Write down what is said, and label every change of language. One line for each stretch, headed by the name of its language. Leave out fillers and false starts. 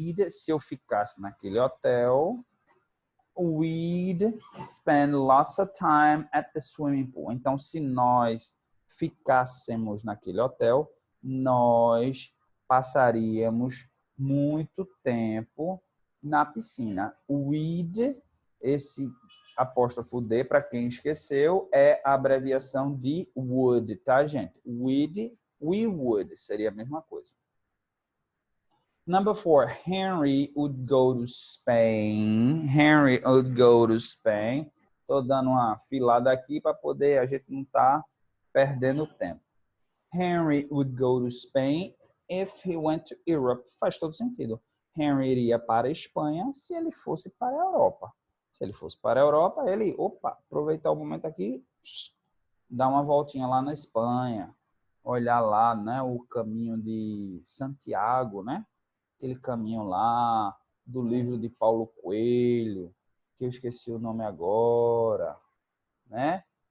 Portuguese: Se eu ficasse naquele hotel,
English: we'd spend lots of time at the swimming pool.
Portuguese: Então, se nós ficássemos naquele hotel, nós passaríamos muito tempo na piscina. We'd, esse apóstrofo D, para quem esqueceu, é a abreviação de would, tá, gente?
English: We would,
Portuguese: seria a mesma coisa.
English: Number 4, Henry would go to Spain. Henry would go to Spain.
Portuguese: Estou dando uma filada aqui para poder a gente não estar perdendo tempo.
English: Henry would go to Spain if he went to Europe.
Portuguese: Faz todo sentido. Henry iria para a Espanha se ele fosse para a Europa. Se ele fosse para a Europa, ele, aproveitar o momento aqui, dar uma voltinha lá na Espanha, olhar lá, né, o caminho de Santiago, né? Aquele caminho lá do livro de Paulo Coelho, que eu esqueci o nome agora, né?